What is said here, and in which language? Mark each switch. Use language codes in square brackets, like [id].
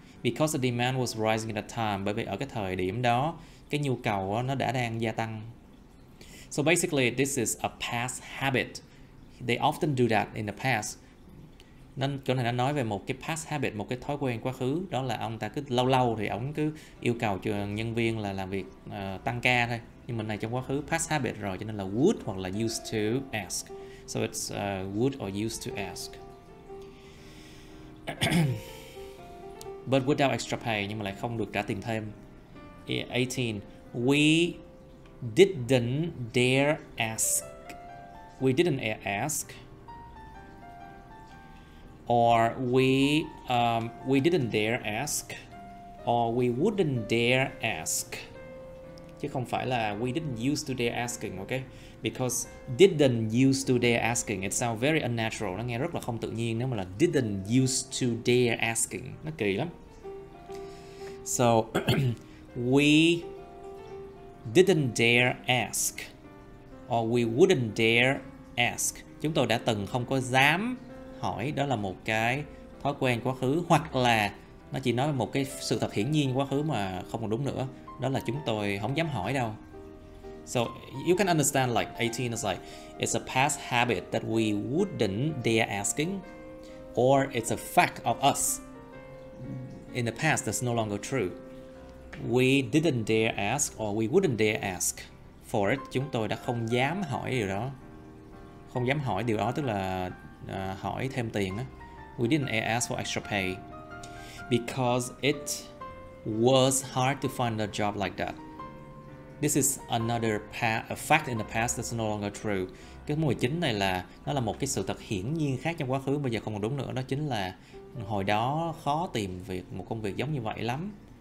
[en] Because the demand was rising at that time, [vi] bởi vì ở cái thời điểm đó cái nhu cầu nó đã đang gia tăng. [en] So basically this is a past habit. They often do that in the past. [vi] Nên chỗ này nó nói về một cái past habit, một cái thói quen quá khứ, đó là ông ta cứ lâu thì ông cứ yêu cầu cho nhân viên là làm việc tăng ca thôi. Nhưng mình này trong quá khứ past habit rồi, cho nên là would hoặc là used to ask. [en] So it's would or used to ask. But without extra pay, [vi] nhưng mà lại không được trả tiền thêm. [en] 18. We didn't dare ask. We didn't ask. Or we didn't dare ask. Or we wouldn't dare ask. [vi] chứ không phải là [en] we didn't used to dare asking, ok? Because didn't used to dare asking, it sounds very unnatural, [vi] nó nghe rất là không tự nhiên nếu mà là [en] didn't used to dare asking, [vi] nó kỳ lắm. [en] So we didn't dare ask, or we wouldn't dare ask. [vi] Chúng tôi đã từng không có dám hỏi, đó là một cái thói quen quá khứ, hoặc là nó chỉ nói một cái sự thật hiển nhiên quá khứ mà không còn đúng nữa, đó là chúng tôi không dám hỏi đâu. [en] So you can understand like 18 is like it's a past habit that we wouldn't dare asking, or it's a fact of us in the past that's no longer true. We didn't dare ask, or we wouldn't dare ask for it. [vi] Chúng tôi đã không dám hỏi điều đó. Không dám hỏi điều đó tức là hỏi thêm tiền á. [en] We didn't dare ask for extra pay because it was hard to find a job like that. This is another a fact in the past that's no longer true. [vi] Cái 19 này là nó là một cái sự thật hiển nhiên khác trong quá khứ, bây giờ không còn đúng nữa, đó chính là hồi đó khó tìm một công việc giống như vậy lắm.